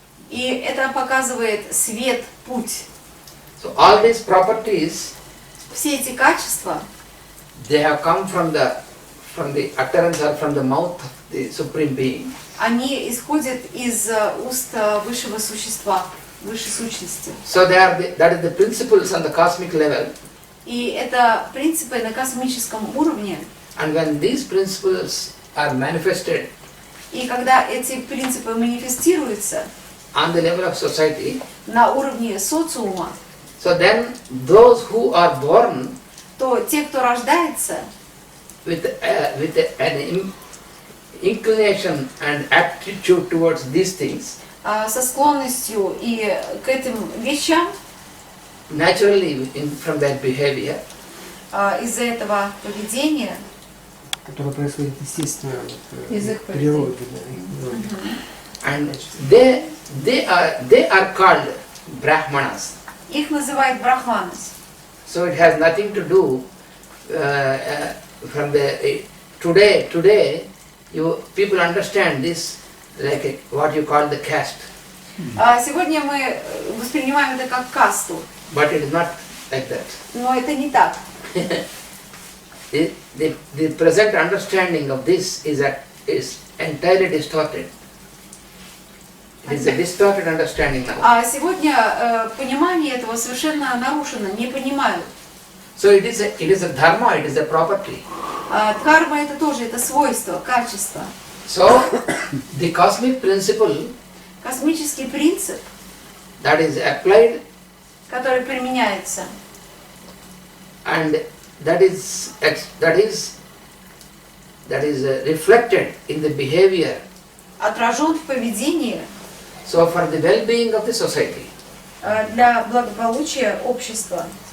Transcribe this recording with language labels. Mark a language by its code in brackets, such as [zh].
[ru] И это показывает свет, путь. [en] So all these properties, [ru] Все эти качества, [en] they have come from the utterance or from the mouth of the Supreme Being. [ru] они исходят из уст высшего существа, высшей сущности. [en] So that is the principles on the cosmic level. [ru] И это принципы на космическом уровне. [en] And when these principles are manifested [ru] И когда эти принципы манифестируются [en] on the level of society, [ru] на уровне социума, [en] so then those who are born [ru] то те, кто рождается [en] with an inclination and aptitude towards these things, [ru] со склонностью и к этим вещам, [en] naturally from their behavior, [ru] из-за этого поведения, которое происходит естественно Из их в природе. [en] And they are called Brahmanas. [ru] их называют брахманас. [en] So it has nothing to do from the today people understand this like what you call the caste, [ru] Сегодня мы воспринимаем это как касту, [en] but it is not like that. [ru] но это не так. [en] The present understanding of this is entirely distorted. It is a distorted understanding now. [ru] А сегодня понимание этого совершенно нарушено, не понимают. [en] So it is a dharma, it is a property. [ru] Карма это тоже, это свойство, качество. [en] So the cosmic principle [ru] Космический принцип, [en] that is applied [ru] который применяется, [en] and that is reflected in the behavior. [ru] отражен в поведении [en] So for the well-being of the society. [ru] для благополучия общества.